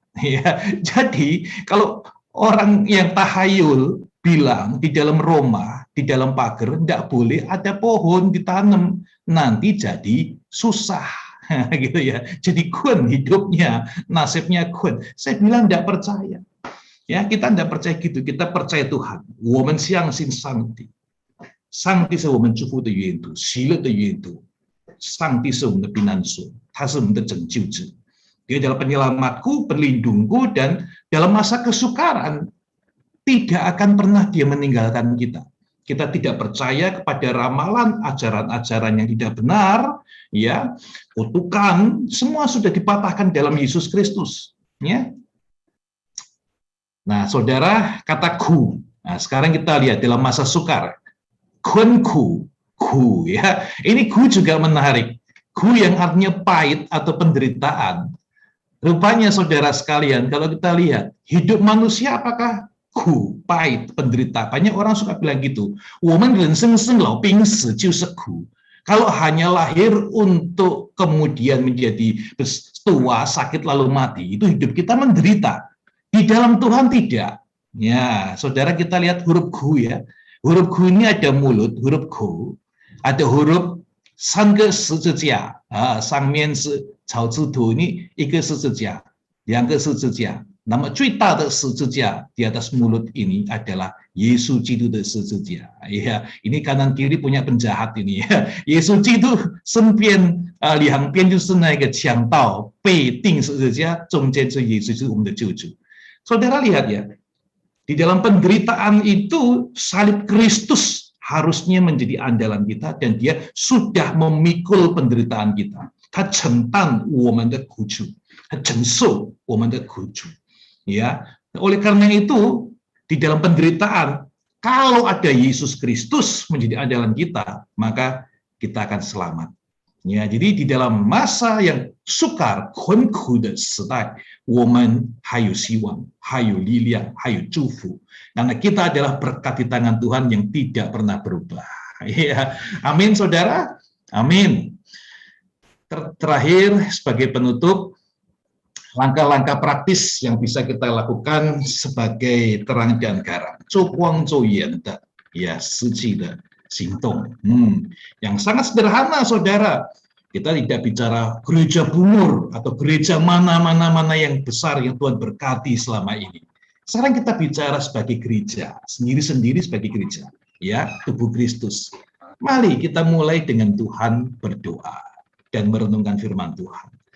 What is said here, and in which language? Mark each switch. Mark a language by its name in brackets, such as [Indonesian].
[Indonesian] Ya, jadi kalau orang yang tahayul bilang di dalam rumah di dalam pagar tidak boleh ada pohon ditanam, nanti jadi susah. Gitu ya. Jadi kun hidupnya, nasibnya kun. Saya bilang tidak percaya. Ya, kita tidak percaya gitu. Kita percaya Tuhan. [Chinese] 我们相信上帝，上帝是我们祝福的源头，喜乐的源头。上帝是我们的避难所，他是我们的拯救者。 [Indonesian] Dia adalah penyelamatku, pelindungku, dan dalam masa kesukaran tidak akan pernah dia meninggalkan kita. Kita tidak percaya kepada ramalan, ajaran-ajaran yang tidak benar, ya, kutukan, semua sudah dipatahkan dalam Yesus Kristus, ya. Nah, saudara, kata ku. Nah, sekarang kita lihat dalam masa sukar. Kunku, ku, ya. Ini ku juga menarik. Ku yang artinya pahit atau penderitaan. Rupanya saudara sekalian, kalau kita lihat hidup manusia apakah ku, pahit, penderita. Banyak orang suka bilang gitu. [Chinese] 我们人生生老病死就是苦. [Indonesian] Kalau hanya lahir untuk kemudian menjadi tua, sakit lalu mati, itu hidup kita menderita. Di dalam Tuhan tidak. Ya, saudara kita lihat huruf ku ya. Huruf ku ini ada mulut, huruf ku. Ada huruf [Chinese] 三个十字架啊，上面是草字头 [Indonesian] ini [Chinese] 一个十字架，两个十字架。那么最大的十字架 [Indonesian] di atas mulut ini adalah [Chinese] Yesus Kristus 的十字架。 [Indonesian] Ya, ini kanan kiri punya penjahat ini ya. [Chinese] 耶稣基督身边两边就是那个强盗被钉十字架，中间是耶稣，是我们的救主。 [Indonesian] Saudara lihat ya, di dalam penderitaan itu salib Kristus harusnya menjadi andalan kita, dan dia sudah memikul penderitaan kita. [Chinese] 他承担我们的苦楚，他承受我们的苦楚。 [Indonesian] Ya, oleh karena itu di dalam penderitaan, kalau ada Yesus Kristus menjadi andalan kita, maka kita akan selamat. Ya, jadi di dalam masa yang sukar, [Chinese] 困苦的时代，我们还有希望，还有力量，还有祝福。 [Indonesian] Karena kita adalah berkat di tangan Tuhan yang tidak pernah berubah. Ya, amin saudara, amin. Terakhir sebagai penutup, langkah-langkah praktis yang bisa kita lakukan sebagai terang dan garam. [Chinese] 做光做盐的，ya, 实际的行动。 [Indonesian] Yang sangat sederhana, saudara. Kita tidak bicara gereja bungur atau gereja mana yang besar yang Tuhan berkati selama ini. Sekarang kita bicara sebagai gereja, sendiri-sendiri sebagai gereja, ya, tubuh Kristus. Mari kita mulai dengan Tuhan berdoa dan merenungkan firman Tuhan.